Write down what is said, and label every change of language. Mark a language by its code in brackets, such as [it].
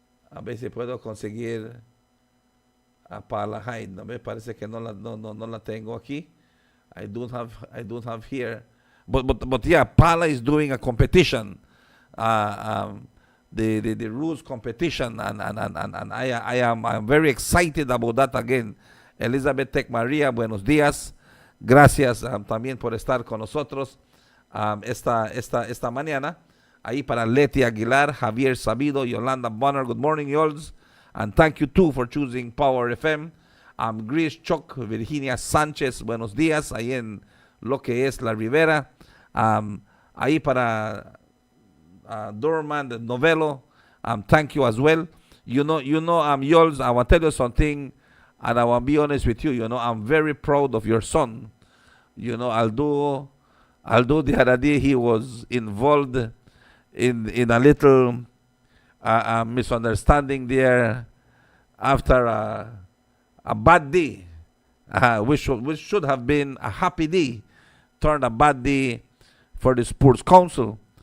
[es] A ver si puedo conseguir a Paula Hyde. No me parece que no la tengo aquí. [en] I don't have here. But yeah, Paula is doing a competition, the rules competition, and I'm very excited about that again. [es] Elizabeth Tech Maria, buenos días. Gracias también por estar con nosotros esta mañana. Ahí para Leti Aguilar, Javier Sabido, Yolanda Bonner, [en] good morning, [es] Yols. [en] And thank you too for choosing [es] Power FM. Gris Choc, Virginia Sánchez, buenos días, ahí en lo que es La Ribera. Ahí para [en] Dorman, the Novelo, thank you as well. Yols, I want to tell you something, and I want to be honest with you. I'm very proud of your son. I'll do the other day, he was involved in a little misunderstanding there after a bad day, which should have been a happy day, turned a bad day for the Sports Council.